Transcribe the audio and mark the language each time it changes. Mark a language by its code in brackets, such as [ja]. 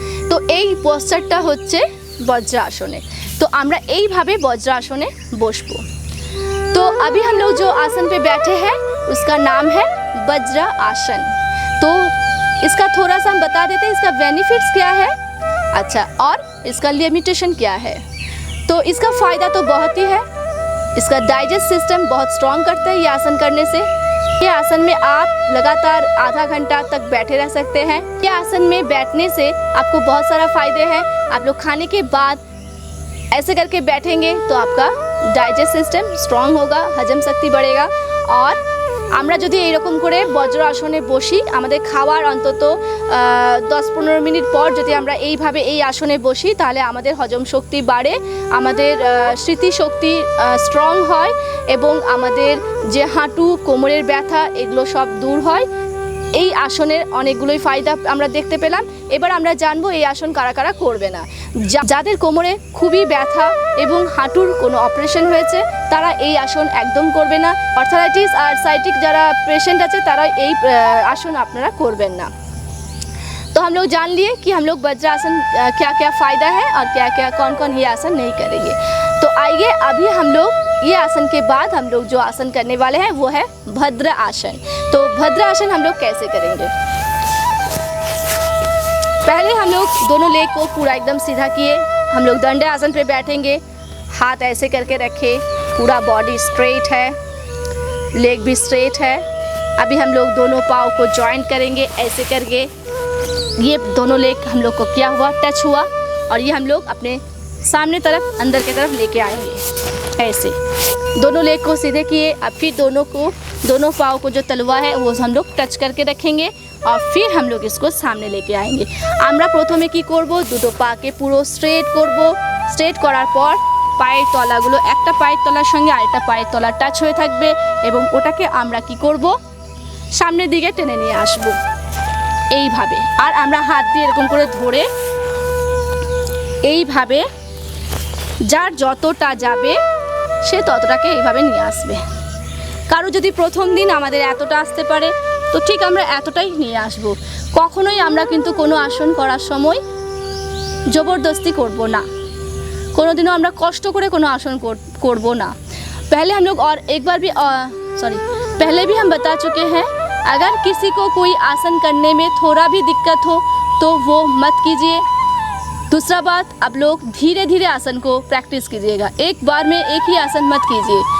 [bn] তো এই পশ্চারটা হচ্ছে বজ্রাসনে। তো আমরা এইভাবে বজ্রাসনে বসবো। তো [hi] तो अभी हम लोग जो आसन पे बैठे हैं उसका नाम है वज्र आसन। तो इसका थोड़ा सा हम बता देते हैं, इसका बेनिफिट्स क्या है, अच्छा, और इसका लिमिटेशन क्या है। तो इसका फ़ायदा तो बहुत ही है। इसका डाइजेस्ट सिस्टम बहुत स्ट्रॉन्ग करता है ये आसन करने से। ये आसन में आप लगातार आधा घंटा तक बैठे रह सकते हैं। ये आसन में बैठने से आपको बहुत सारा फ़ायदे हैं। आप लोग खाने के बाद ऐसे करके बैठेंगे तो आपका डाइजेस्ट सिस्टम स्ट्रॉन्ग होगा, हजम शक्ति बढ़ेगा। और [bn] আমরা যদি এইরকম করে বজ্র আসনে বসি, আমাদের খাওয়ার অন্তত 10-15 মিনিট পর যদি আমরা এইভাবে এই আসনে বসি তাহলে আমাদের হজম শক্তি বাড়ে, আমাদের স্মৃতিশক্তি স্ট্রং হয় এবং আমাদের যে হাঁটু কোমরের ব্যথা এগুলো সব দূর হয়। এই আসনের অনেকগুলোই ফায়দা আমরা দেখতে পেলাম। এবার আমরা জানবো এই আসন কারা কারা করবে না। যাদের কোমরে খুবই ব্যথা এবং হাঁটুর কোনো অপারেশন হয়েছে তারা এই আসন একদম করবে না। আর্থারাইটিস আর সাইটিক যারা পেশেंट আছে তারা এই আসন আপনারা করবেন না। [hi] तो हम लोग जान लिए कि हम लोग वज्रासन क्या क्या फ़ायदा है और क्या क्या कौन कौन ये आसन नहीं करेंगे। तो आइए अभी हम लोग ये आसन के बाद हम लोग जो आसन करने वाले हैं वो है भद्र आसन। तो भद्र आसन हम लोग कैसे करेंगे, पहले हम लोग दोनों लेग को पूरा एकदम सीधा किए, हम लोग दंडे आसन पे बैठेंगे, हाथ ऐसे करके रखे, पूरा बॉडी स्ट्रेट है, लेग भी स्ट्रेट है। अभी हम लोग दोनों पाँव को जॉइंट करेंगे ऐसे करके, ये दोनों लेग हम लोग को क्या हुआ, टच हुआ, और ये हम लोग अपने सामने तरफ अंदर की तरफ लेके आएंगे ऐसे। दोनों लेग को सीधे किए, अब फिर दोनों पाँव को जो तलवा है वो हम लोग टच करके रखेंगे और फिर हम लोग इसको सामने लेके आएंगे। [bn] আমরা প্রথমে কি করব, দুটো পাকে পুরো স্ট্রেট করব। স্ট্রেট করার পর পায়ের তলাগুলো একটা পায়ের তলার সঙ্গে আরেকটা পায়ের তলা টাচ হয়ে থাকবে এবং ওটাকে আমরা কি করব, সামনের দিকে টেনে নিয়ে আসব এইভাবে। আর আমরা হাত দিয়ে এরকম করে ধরে এইভাবে যার যতটা যাবে সে ততটাকে এইভাবে নিয়ে আসবে। কারো যদি প্রথম দিন আমাদের এতটা আসতে পারে তো ঠিক আমরা এতটাই নিয়ে আসব। কখনোই আমরা কিন্তু কোনো আসন করার সময় জবরদস্তি করব না, কোনোদিনও আমরা কষ্ট করে কোনো आसन করব না। [hi] पहले हम लोग और एक बार भी पहले भी हम बता चुके हैं, अगर किसी को कोई आसन करने में थोड़ा भी दिक्कत हो तो वो मत कीजिए। दूसरा बात, आप लोग धीरे धीरे आसन को प्रैक्टिस कीजिएगा, एक बार में एक ही आसन मत कीजिए।